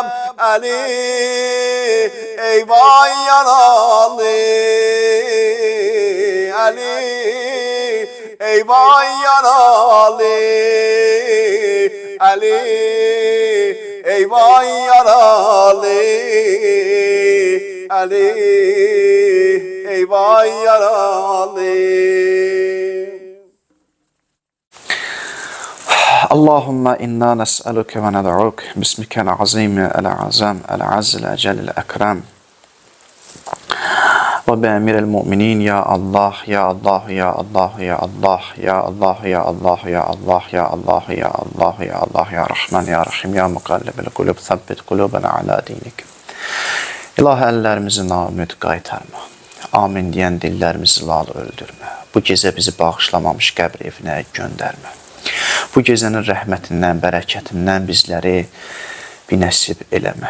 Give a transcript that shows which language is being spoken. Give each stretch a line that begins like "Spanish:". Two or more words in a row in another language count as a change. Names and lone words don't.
Azerbaijani: Ali eyvay yaralı, Ali eyvay yaralı, Ali eyvay yaralı, Ali eyvay yaralı.
Arabic: اللهم إنا نسألك وندعوك باسمك العظيم الأعظم الأعز الأجل الأكرم وبأمير المؤمنين يا الله يا الله يا الله يا الله يا الله يا الله يا الله يا الله يا الله يا الله يا رحمن يا رحيم يا مقلب القلوب ثبت قلوبنا على دينك.
Azerbaijani: İlahi əllərimizi naümid qaytarma. Amin deyən dillərimizi lal öldürmə. Bu gecə bizi bağışlamamış qəbr evinə göndərmə. Bu gecənin rəhmətindən, bərəkətindən bizləri bir nəsib eləmə.